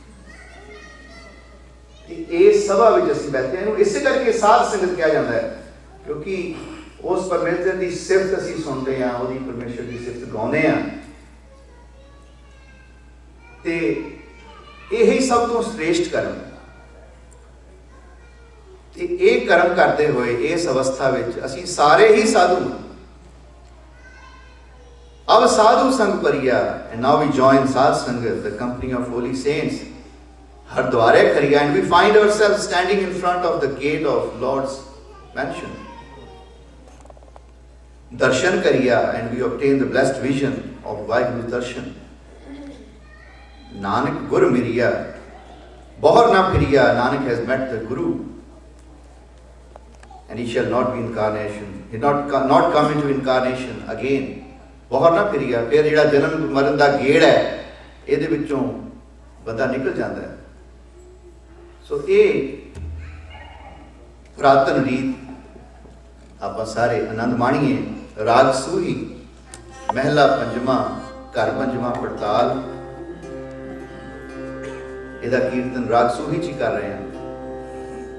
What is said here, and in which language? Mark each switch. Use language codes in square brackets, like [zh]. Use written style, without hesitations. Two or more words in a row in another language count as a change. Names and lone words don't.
[pa] ਇਸ ਸਭਾ ਵਿੱਚ ਅਸੀਂ ਬੈਠੇ ਹਾਂ, ਇਹਨੂੰ ਇਸੇ ਕਰਕੇ ਸਾਧ ਸੰਗਤ ਕਿਹਾ ਜਾਂਦਾ ਹੈ, ਕਿਉਂਕਿ ਉਸ ਪਰਮੇਸ਼ਰ ਦੀ ਸਿਫਤ ਅਸੀਂ ਸੁਣਦੇ ਹਾਂ, ਉਹਦੀ ਪਰਮੇਸ਼ਰ ਦੀ ਸਿਫਤ ਗਾਉਂਦੇ ਹਾਂ, ਤੇ ਇਹੀ ਸਭ ਤੋਂ श्रेष्ठ ਕਰਮ। ਤੇ ਇਹ ਕਰਮ ਕਰਦੇ ਹੋਏ ਇਸ ਅਵਸਥਾ ਵਿੱਚ ਅਸੀਂ ਸਾਰੇ ਹੀ ਸਾਧੂ ਹਾਂ। ਅਬ ਸਾਧੂ ਸੰਗ ਭਰੀਆ, [en] and now we join [pa] ਸਾਧ ਸੰਗਤ, [en] the company of holy saints. [pa] ਹਰਦੁਆਰੇ ਖਰੀਆ, [en] and we find ourselves standing in front of the gate of Lord's mansion. [pa] ਦਰਸ਼ਨ ਕਰੀਆ, [en] and we obtain the blessed vision of Vaheguru darshan. [pa] ਨਾਨਕ ਗੁਰ ਮਿਰੀਆ, ਬਹਰ ਨਾ ਫਿਰੀਆ, [en] Nanak has met the Guru, and he shall not be incarnation, he not come into incarnation again. [pa] ਬਹਰ ਨਾ ਫਿਰੀਆ, ਫਿਰ ਜਿਹੜਾ ਜਨਮ ਮਰਨ ਦਾ ਗੇੜ ਹੈ ਇਹਦੇ ਵਿੱਚੋਂ ਬੰਦਾ ਨਿਕਲ ਜਾਂਦਾ ਹੈ। ਸੋ ਇਹ ਪੁਰਾਤਨ ਰੀਤ ਆਪਾਂ ਸਾਰੇ ਆਨੰਦ ਮਾਣੀਏ। ਰਾਗ ਸੂਹੀ ਮਹਿਲਾ ਪੰਜਵਾਂ, ਘਰ ਪੰਜਵਾਂ ਪੜਤਾਲ, ਇਹਦਾ ਕੀਰਤਨ ਰਾਗ ਸੂਹੀ 'ਚ ਹੀ ਕਰ ਰਹੇ ਹਾਂ।